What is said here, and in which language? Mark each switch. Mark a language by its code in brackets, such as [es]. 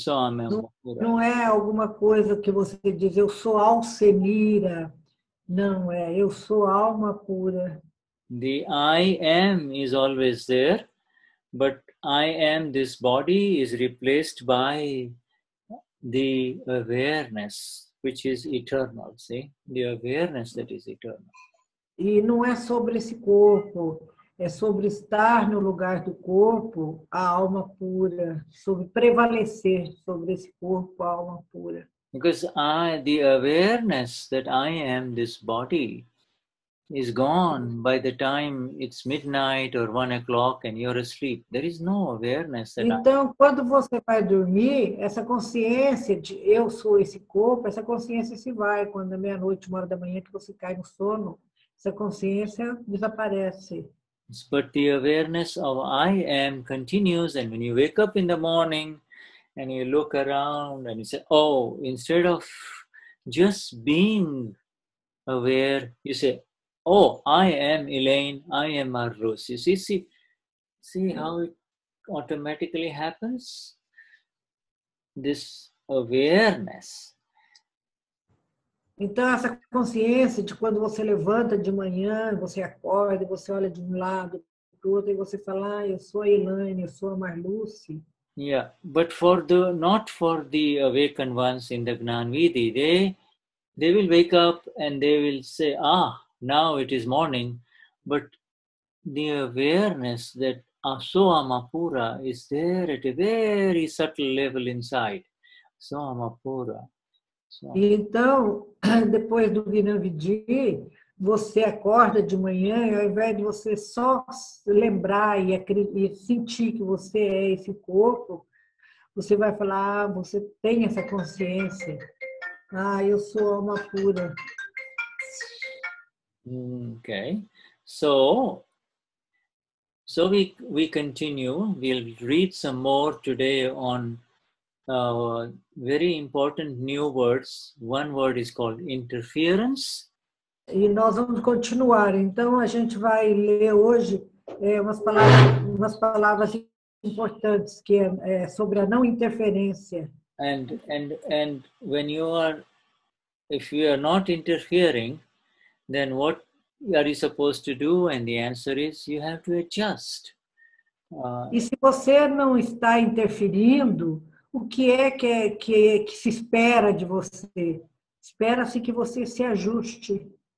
[pt] Não é alguma coisa que você diz, eu sou Alcenira. Não, eu sou alma pura. [en] The I am is always there, but I am, this body, is replaced by the awareness, which is eternal, see? The awareness that is eternal. [pt] E não é sobre esse corpo, é sobre estar no lugar do corpo, a alma pura, sobre prevalecer sobre esse corpo, a alma pura. [en] Because the awareness that I am this body is gone by the time it's midnight or 1 o'clock and you're asleep. There is no awareness that [pt] então, quando você vai dormir, essa consciência de eu sou esse corpo, essa consciência se vai. Quando é meia-noite, 1h que você cai no sono, essa consciência desaparece. [en] But the awareness of I am continues, and when you wake up in the morning and you look around and you say, oh, instead of just being aware, you say, oh, I am Elaine, I am Marlus. You see how it automatically happens? This awareness. [pt] Então, essa consciência de quando você levanta de manhã, você acorda, você olha de um lado para o outro e você fala, eu sou a Elaine, eu sou a Marlus. [en] Yeah, but not for the awakened ones in the Gnanvidi, they will wake up and they will say, now it is morning, but the awareness that So Amapura is there at a very subtle level inside. So Amapura. [pt] Então, depois do Gnanvidi, você acorda de manhã e ao invés de você só lembrar e sentir que você é esse corpo, você vai falar, você tem essa consciência. Eu sou alma pura. [en] Okay. So we continue. We'll read some more today on very important new words. One word is called interference. [pt] E nós vamos continuar. Então, a gente vai ler hoje umas palavras importantes, que é sobre a não interferência. [en] And when if you are not interfering, then what are you supposed to do? And the answer is you have to adjust. [pt] E se você não está interferindo, o que é que se espera de você? Espera-se que você se ajuste.